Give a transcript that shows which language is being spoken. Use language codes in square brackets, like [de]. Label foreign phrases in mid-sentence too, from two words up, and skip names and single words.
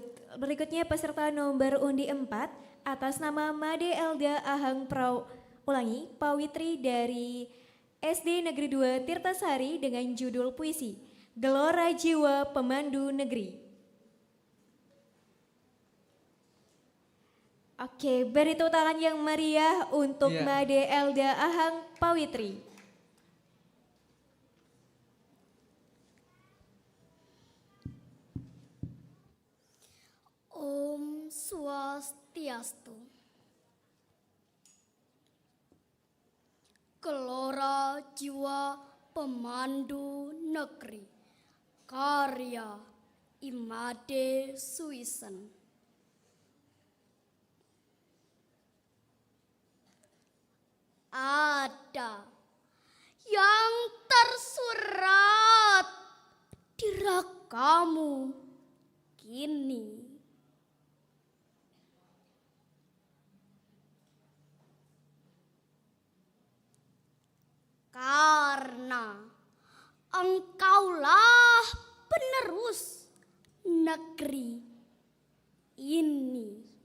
[id] Berikutnya peserta nomor undi 4 atas nama Made Elda Ahang Pawitri dari SD Negeri 2 Tirtasari dengan judul puisi Gelora Jiwa Pemandu Negeri. Oke, beri tepuk tangan yang meriah untuk Iya. Made Elda Ahang Pawitri. [ban] Om Swastiastu. [id] Gelora Jiwa Pemandu Negeri. Karya Imade Suisen. Ada yang tersurat di rakamu kini. Karena engkaulah penerus negeri ini.